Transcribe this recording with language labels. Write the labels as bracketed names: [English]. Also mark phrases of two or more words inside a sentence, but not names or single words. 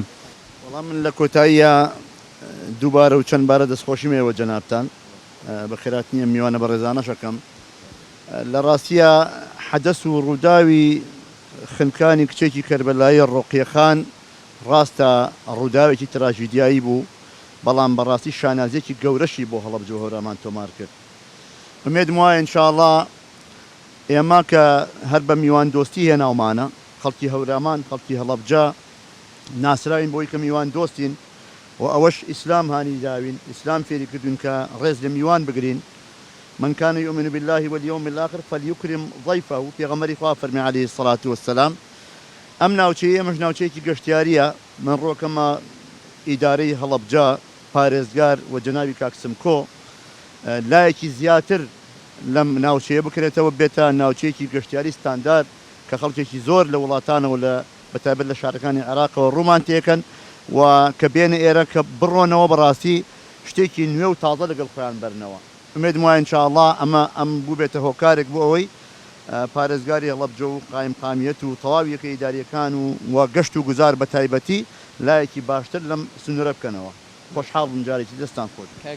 [Central Kurdish] وەڵام من لە کۆتاییە دووبارە و چەند بارە دەستخۆشیمەوە جەنابتان بە خێراتنیە میوانە بە ڕێزانەشەکەم لە ڕاستیە حەدەس و ڕووداوی خنکانی کچێکی کەربەلایی ڕۆقیەخان ڕاستە ڕووداوێکی تراژیدیایی بوو بەڵام بەڕاستی شانازیەکی گەورەشی بۆ هەڵەبجە و هەورامان تۆمار کرد ئومێدم وایە ئینشاءڵڵا ئێمە کە هەر بە میوان دۆستی هێناومانە خەڵکی هەورامان خەڵکی هەڵەبجە ناسراوین بۆی کە میوان دۆستین و ئەوەش ئیسلام هانی داوین ئیسلام فێری کردوین کە ڕێز لە میوان بگرین [Arabic] من كان يؤمن بالله واليوم الآخر فليكرم ضيفه [Central Kurdish] پێغەمبەری خوا فەرمی [Arabic] عليه الصلاة والسلام [Central Kurdish] ئەم ناوچەیە ئەمەش ناوچەیەکی گەشتیاریە من ڕۆکەمە ئیدارەی هەڵەبجە پارێزگار و جەنابی کاکسمکۆ لایەکی زیاتر لەم ناوچەیە بکرێتەوە بێتە ناوچەیەکی گەشتیاری ستاندار کە خەڵکێکی زۆر لە وڵاتانەوە لە بەتایبەت لە شارەکانی عێراقەوە ڕوومان تێکەن و کە بێنە ئێرە کە بڕۆنەوە بەڕاستی شتێکی نوێ و تازە لەگەڵ خۆیان بەرنەوە ئومێدم وایە ئینشاءڵڵا ئەم بوو بێتە هۆکارێک بۆ ئەوەی پارێزگاری هەڵەبجە و قایم قامیەت و تەواویەکە ئیداریەکان و گەشت و گوزار بە تایبەتی لایەکی باشتر لەم سنوورە بکەنەوە خۆشحاڵ بم جارێکی دەستان خۆش